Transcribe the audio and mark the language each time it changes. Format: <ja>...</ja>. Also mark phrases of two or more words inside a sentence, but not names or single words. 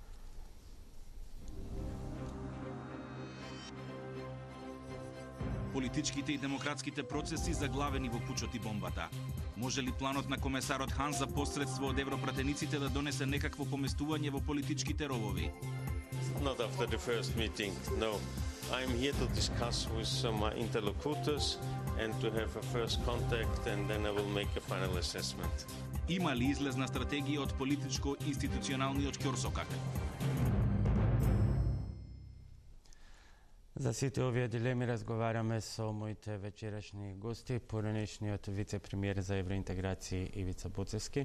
<mk>Политичките и демократските процеси заглавени во пучот и бомбата. Може ли планот на комесарот Хан за посредство од европратениците да донесе некакво поместување во политичките ровови?</mk> <en>Not after the first meeting, no. I'm here to discuss with some interlocutors and to have a first contact, and then I will make a final assessment.</en> <mk>Има ли излезна стратегија од политичко-институционалниот ќорсокак? За сите овие дилеми разговараме со моите вечерашни гости, поранешниот вице-премиер за евроинтеграција Ивица Буцевски.</mk>